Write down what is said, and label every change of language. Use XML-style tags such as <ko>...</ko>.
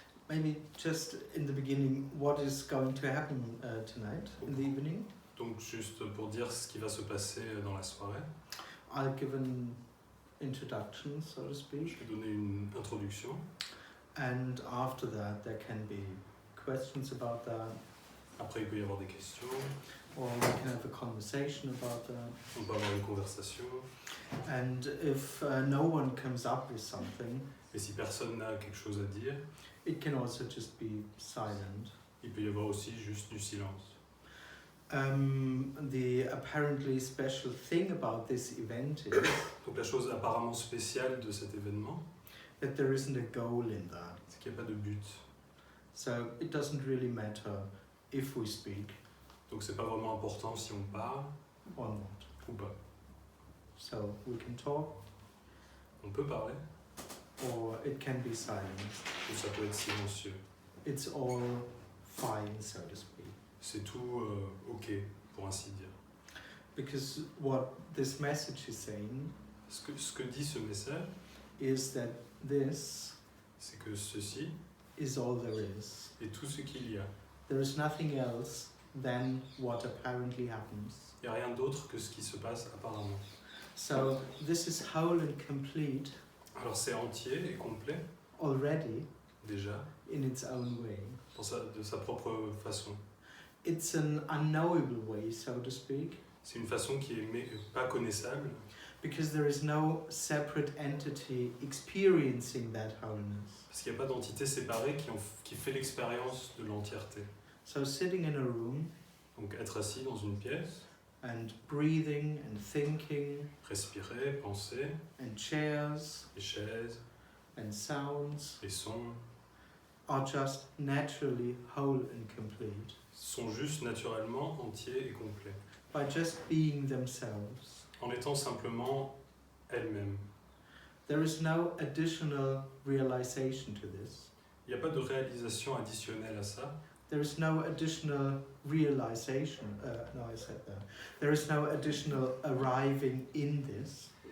<en>Maybe just in the beginning, what is going to happen tonight in the evening?</en> <fr>Donc juste pour dire ce qui va se passer dans la soirée.</fr> <en>I'll give an introduction, so to</en> <fr>Je</fr> <en>speak.</en> <fr>vais donner une introduction.</fr> <en>And after that, there can be questions about that,</en> <fr>Après il peut y avoir des questions.</fr> <en>or we can have a conversation about that.</en> <fr>On peut avoir une conversation.</fr> <en>And if no one comes up with something,</en> <fr>Et si personne n'a quelque chose à dire,</fr> <en>it can also just be silent.</en> <fr>il peut y avoir aussi juste du silence.</fr> <en>The apparently special thing about this event is</en> <fr>Donc la chose apparemment spéciale de cet événement,</fr> <en>that there isn't a goal in that.</en> <fr>c'est qu'il n'y a pas de but.</fr> <en>So it doesn't really matter if we speak</en> <fr>Donc c'est pas vraiment important si on parle</fr> <en>or not.</en> <fr>ou pas.</fr> <en>So we can talk,</en> <fr>On peut parler</fr> <en>or it can be silent.</en> <fr>ou ça peut être silencieux.</fr> <en>It's all fine, so to speak.</en> <fr>C'est tout ok, pour ainsi dire.</fr> <en>Because what this message is saying</en> <fr>Ce que dit ce message,</fr> <en>is that this</en> <fr>c'est que ceci</fr> <en>is all there is.</en> <fr>est tout ce qu'il y a.</fr> <en>There is nothing else than what apparently happens.</en> <fr>Il n'y a rien d'autre que ce qui se passe apparemment.</fr> <en>So this is whole and complete</en> <fr>Alors c'est entier et complet,</fr> <en>already</en> <fr>déjà,</fr> <en>in its own way.</en> <fr>de sa propre façon.</fr> <en>It's an unknowable way, so to speak,</en> <fr>C'est une façon qui est pas connaissable,</fr> <en>because there is no separate entity experiencing that wholeness.</en> <fr>parce qu'il n'y a pas d'entité séparée qui fait l'expérience de l'entièreté.</fr> <en>So sitting in a room</en> <fr>Donc être assis dans une pièce,</fr> <en>and breathing and thinking</en> <fr>respirer, penser,</fr> <en>and chairs</en> <fr>les chaises,</fr> <en>and sounds</en> <fr>les sons,</fr> <en>are just naturally whole and complete</en> <fr>sont juste naturellement entiers et complets,</fr> <en>by just being themselves.</en> <fr>en étant simplement elles-mêmes.</fr> <en>There is no additional realization to this.</en> <fr>Il n'y a pas de réalisation additionnelle à ça.</fr> <en>There is no additional realization. No, I said that. There is no additional arriving in this.</en>